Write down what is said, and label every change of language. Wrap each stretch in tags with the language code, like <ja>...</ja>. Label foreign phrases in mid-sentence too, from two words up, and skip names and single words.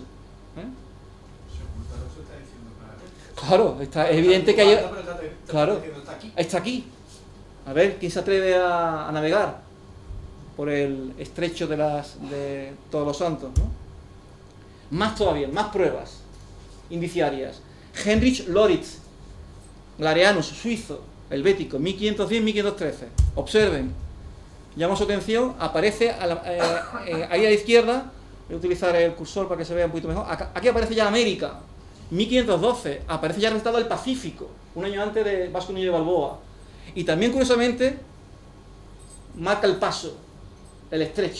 <es>Se oculta, no se está diciendo claramente. Claro, es evidente que hay... Claro, Está aquí. está aquí. A ver, ¿quién se atreve a navegar por el estrecho de Todos los Santos, ¿no? Más todavía, más pruebas indiciarias. Heinrich Loritz, Glareanus, suizo, helvético, 1510-1513. Observen, llama su atención, aparece ahí a la izquierda. Voy a utilizar el cursor para que se vea un poquito mejor. Aquí aparece ya América, 1512. Aparece ya registrado el Pacífico, un año antes de Vasco Núñez de Balboa. Y también, curiosamente, marca el paso, el estrecho.</es>